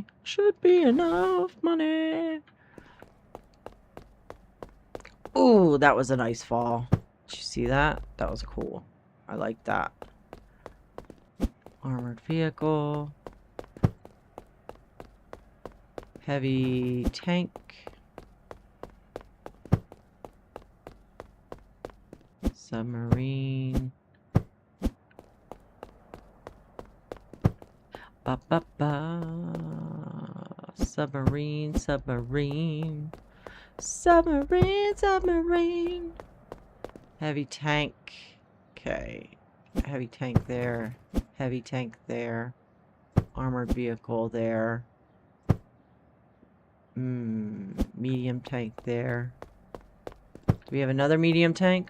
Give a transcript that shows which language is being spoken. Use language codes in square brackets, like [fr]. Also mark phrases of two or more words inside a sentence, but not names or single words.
[en] Should be enough money. Ooh, that was a nice fall. Did you see that? That was cool. I like that. Armored vehicle. Heavy tank. Submarine. Ba ba ba. Submarine, submarine. Submarine, submarine. Heavy tank. Okay. Heavy tank there. Heavy tank there. Armored vehicle there. Medium tank there. Do we have another medium tank?